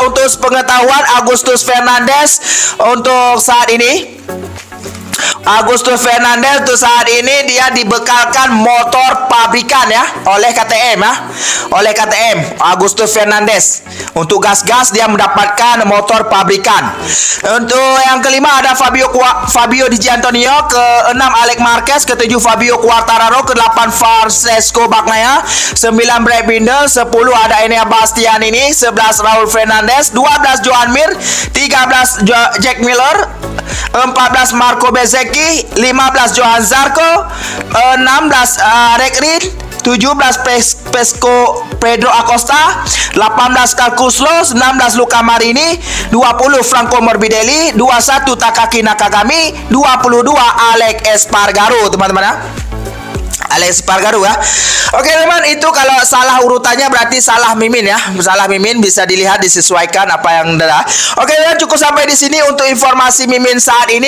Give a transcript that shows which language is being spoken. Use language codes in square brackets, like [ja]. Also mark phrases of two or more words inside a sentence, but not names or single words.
[id] Untuk pengetahuan, Agustus Fernandez untuk saat ini Agustus Fernandez untuk saat ini dia dibekalkan motor pabrikan ya oleh KTM ya. Oleh KTM Agustus Fernandez. Untuk gas-gas dia mendapatkan motor pabrikan. Untuk yang kelima ada Fabio Di Giannantonio, ke-6 Alex Marquez, ke-7 Fabio Quartararo, ke-8 Francesco Bagnaia, 9 Brad Binder, 10 ada Enea Bastianini, 11 Raul Fernandez, 12 Joan Mir, 13 Jack Miller, 14 Marco Bezzecchi, 15 Johan Zarco, 16 Rick Reed, 17 Pesco Pedro Acosta, 18 Marcus Loh, 19 Luca Marini, 20 Franco Morbidelli, 21 Takaki Nakagami, 22 Alex Espargaro teman-teman ya. Alex Espargaro ya. Oke teman, itu kalau salah urutannya berarti salah Mimin ya. Salah Mimin, bisa dilihat disesuaikan apa yang ada. Oke teman, cukup sampai di sini untuk informasi Mimin saat ini.